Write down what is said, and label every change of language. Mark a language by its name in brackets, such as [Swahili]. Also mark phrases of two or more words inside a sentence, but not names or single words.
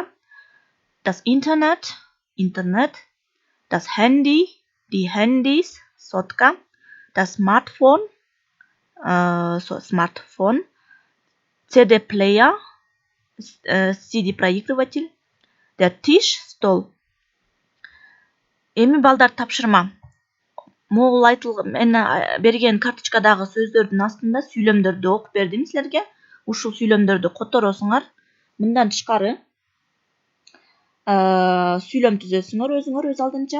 [German] Das Internet, das Handy, die Handys, Sotka, das Smartphone, Smartphone, CD-Player, CD-проигрыватель, der Tisch, Stol. [Kyrgyz] Эми балдар тапшырма. Могул мен берген карточкадагы сөздөрдүн астында сүйлөмдөрдү окуп бердим силерге. Ушул сүйлөмдөрдү которосуңар. Мындан тышкары сүйлөм түзөсүңөр өзүңөр өз алдынча.